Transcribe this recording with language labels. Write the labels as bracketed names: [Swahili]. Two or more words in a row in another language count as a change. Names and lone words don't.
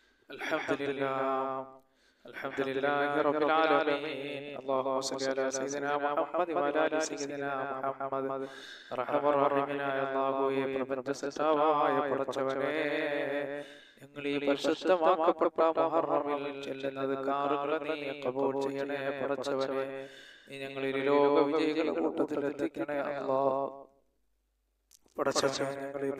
[Arabic] الحمد لله الحمد لله رب العالمين اللهم صل على سيدنا محمد [Malayalam] وعلى آل سيدنا محمد റഹ്മാൻ റഹീമായ അല്ലാഹുവേ പ്രപഞ്ച സൃഷ്ടാവായ പടച്ചവനേ ഞങ്ങൾ ഈ പരിശുദ്ധമാക്കപ്പെട്ട മുഹറമിൽ ചെല്ലുന്നത് കാറുകൾ നീ കബൂൽ ചെയ്യണേ പടച്ചവനേ നീ ഞങ്ങൾ ഈ ലോക വിജയികളുടെ കൂട്ടത്തിൽ എത്തിക്കണേ അല്ലാഹ് പടച്ചവനേ ഞങ്ങൾ ഈ